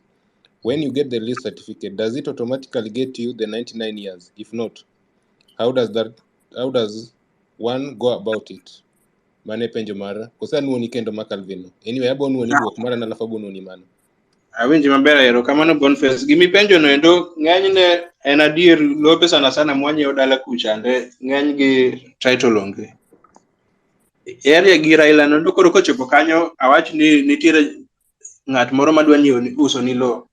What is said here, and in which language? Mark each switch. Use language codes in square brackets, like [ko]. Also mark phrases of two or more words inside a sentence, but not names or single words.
[en] When you get the lease certificate, does it automatically get you the 99 years? If not, how does one go about it? [luo] Mane penjo mara kosa nuoni kendo ma Calvin. Anyway, abo nuoni duok mara na alafu abo nuoni mano. Awinji maber ero kamano Boniface. Gimi penjo no endo ng'enyne en adier lope sana mwanyiewo dala kuchande ng'eny gi title onge. Area gi Raila no koro kochopo kanyo awach ni nitiere ng'at moro madwa nyiewo uso ni lo.